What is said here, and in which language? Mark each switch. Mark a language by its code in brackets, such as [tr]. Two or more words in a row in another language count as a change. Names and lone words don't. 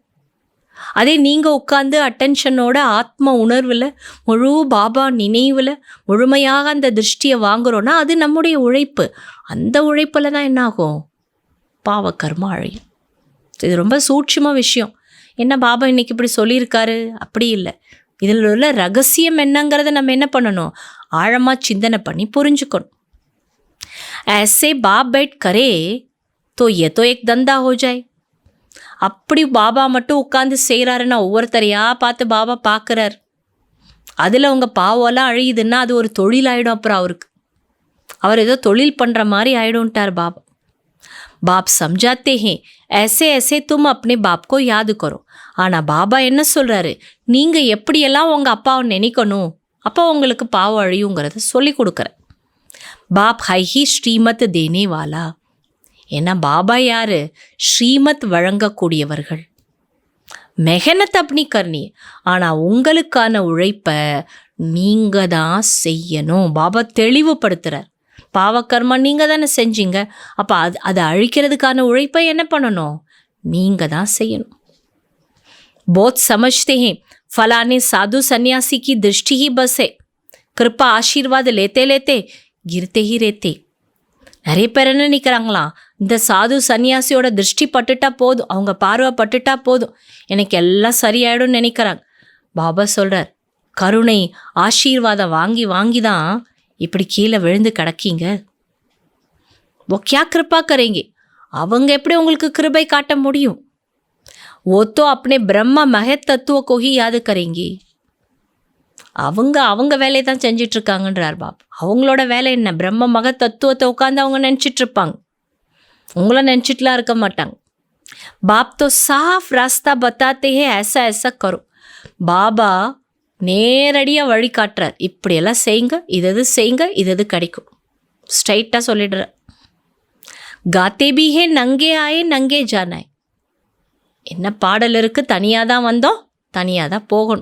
[ta] அதே நீங்கள் உட்காந்து அட்டென்ஷனோட ஆத்ம உணர்வில் முழு பாபா நினைவில் முழுமையாக அந்த திருஷ்டியை வாங்குகிறோன்னா அது நம்முடைய உழைப்பு. அந்த உழைப்பில் தான் என்னாகும்? பாவகர்மா அழியும். இது ரொம்ப சூட்சும விஷயம். என்ன பாபா இன்னைக்கு இப்படி சொல்லியிருக்காரு? அப்படி இல்லை. இதில் உள்ள ரகசியம் என்னங்கிறத நம்ம என்ன பண்ணணும்? ஆழமாக சிந்தனை பண்ணி புரிஞ்சுக்கணும். [hi] ऐसे बाप बैठ करे तो ये तो एक धंधा हो जाए. [ta] அப்படி பாபா மட்டும் உட்காந்து செய்கிறாருன்னா ஒவ்வொருத்தரையாக பார்த்து பாபா பார்க்குறார். அதில் உங்கள் பாவம்லாம் அழியுதுன்னா அது ஒரு தொழில் ஆகிடும். அப்புறம் அவர் ஏதோ தொழில் பண்ணுற மாதிரி ஆகிடும்ட்டார் பாபா. [hi] बाप समझाते हैं ऐसे ऐसे तुम अपने बाप को याद करो. [ta] ஆனால் பாபா என்ன சொல்கிறாரு, நீங்கள் எப்படியெல்லாம் உங்கள் அப்பாவை நினைக்கணும், அப்போ உங்களுக்கு பாவம் அழியுங்கிறத சொல்லி கொடுக்குற. [hi] बाप है ही श्रीमत देने वाला. [ta] ஏன்னா பாபா யார்? ஸ்ரீமத் வழங்கக்கூடியவர்கள். மெஹனத் அப்படி கர்னி, ஆனால் உங்களுக்கான உழைப்பை நீங்கள் தான் செய்யணும். பாபா தெளிவுபடுத்துகிறார். பாவக்கர்மா நீங்கள் தானே செஞ்சீங்க, அப்போ அதை அழிக்கிறதுக்கான உழைப்பை என்ன பண்ணணும்? நீங்கள் தான் செய்யணும். [hi] बहुत समझते हैं फलाने साधु सन्यासी की दृष्टि ही बस है, कृपा आशीर्वाद लेते लेते गिरते ही रहते. [ta] நிறைய பேர் என்ன நிற்கிறாங்களாம், இந்த சாது சன்னியாசியோட திருஷ்டி பட்டுட்டா போதும், அவங்க பார்வை பட்டுட்டா போதும், எனக்கு எல்லாம் சரியாயிடும் நினைக்கிறாங்க. பாபா சொல்கிறார், கருணை ஆசீர்வாதம் வாங்கி வாங்கி தான் இப்படி கீழே விழுந்து கிடக்கீங்க. [hi] वो क्या कृपा करेंगे? [ta] அவங்க எப்படி உங்களுக்கு கிருபை காட்ட முடியும்? [hi] वो तो अपने ब्रह्म महत तत्व को ही याद करेंगे. [ta] அவங்க வேலையை தான் செஞ்சிட்ருக்காங்கன்றார் பாப். அவங்களோட வேலை என்ன? பிரம்ம மக தத்துவத்தை உட்காந்து அவங்க நினச்சிட்ருப்பாங்க, உங்களை நினச்சிட்டுலாம் இருக்க மாட்டாங்க. [hi] பாப் तो साफ रास्ता बताते हैं, ऐसा ऐसा करो. [ta] பாபா நேரடியாக வழி காட்டுறார். இப்படியெல்லாம் செய்யுங்க, இது செய்யுங்க, இது கிடைக்கும், ஸ்ட்ரைட்டாக சொல்லிடுறார். [hi] गाते भी हैं नंगे आए नंगे जाना है. [ta] என்ன பாடல் இருக்குது, தனியாக தான் வந்தோம், தனியாக தான் போகணும்.